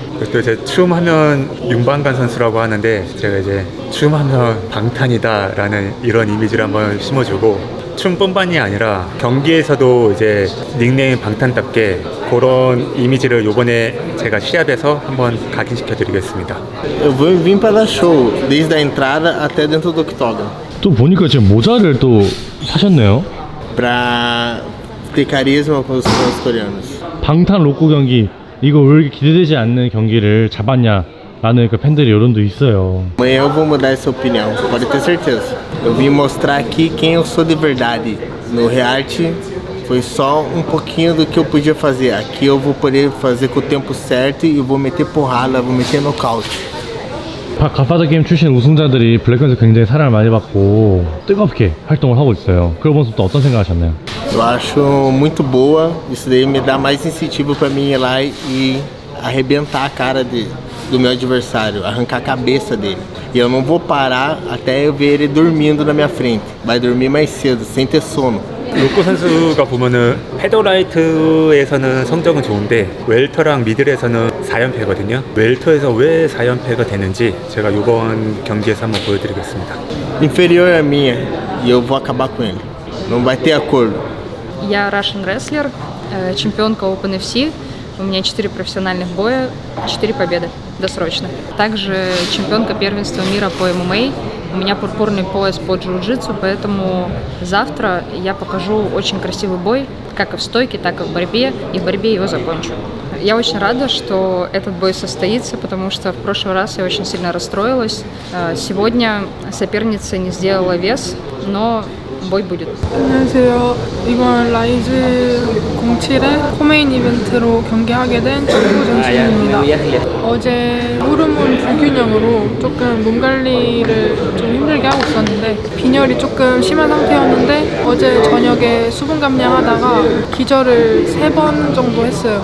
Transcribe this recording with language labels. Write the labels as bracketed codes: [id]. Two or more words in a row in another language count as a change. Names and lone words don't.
[ko] 또 이제 춤하면 윤방관 선수라고 하는데 제가 이제 춤하면 방탄이다라는 이런 이미지를 한번 심어주고 춤뿐만이 아니라 경기에서도 이제 닉네임 방탄답게 그런 이미지를 요번에 제가 시합에서 한번 각인시켜 드리겠습니다. [pt] Eu vim para dar show, desde a entrada até dentro do octógono. [ko] 또 보니까 지금 모자를 또 사셨네요. [pt] Para ter carisma com os fãs coreanos. [ko] 방탄 로꼬 경기 이거 왜 이렇게 기대되지 않는 경기를 잡았냐라는 그 팬들의 여론도 있어요. [pt] Amanhã eu vou mudar essa opinião, pode ter certeza. Eu vim mostrar aqui quem eu sou de verdade. No reality foi só um pouquinho do que eu podia fazer. Aqui eu vou poder fazer com o tempo certo e vou meter porrada, vou meter nocaute. [ko] 갓파더 게임 출신 우승자들이 블랙컴에서 굉장히 사랑을 많이 받고 뜨겁게 활동을 하고 있어요. 그런 모습도 어떤 생각하셨나요? [pt] Eu acho muito boa. Isso daí me dá mais incentivo para mim ir lá e arrebentar a cara do meu adversário, arrancar a cabeça dele. E eu não vou parar até eu ver ele dormindo na minha frente. Vai dormir mais cedo, sem ter sono. [ko] 로꼬 선수가 보면은 페더라이트에서는 성적은 좋은데 웰터랑 미들에서는 4연패거든요. 웰터에서 왜 4연패가 되는지 제가 이번 경기에서 한번 보여드리겠습니다. [pt] Inferior a minha e eu vou acabar com ele. Não vai ter acordo. [ru] Я [en] Russian Wrestler, [ru] чемпионка OpenFC. У меня 4 профессиональных боя, 4 победы досрочно. Также чемпионка первенства мира по ММА. У меня пурпурный пояс по джиу-джитсу, поэтому завтра я покажу очень красивый бой, как и в стойке, так и в борьбе, и в борьбе его закончу. Я очень рада, что этот бой состоится, потому что в прошлый раз я очень сильно расстроилась. Сегодня соперница не сделала вес, но boi будет. [ko] 안녕하세요. 이번 라이즈 07의 코메인 이벤트로 경기하게 된 친구 전수입니다. 어제 호르몬 불균형으로 조금 몸 관리를 좀 힘들게 하고 있었는데 빈혈이 조금 심한 상태였는데 어제 저녁에 수분 감량하다가 기절을 3번 정도 했어요.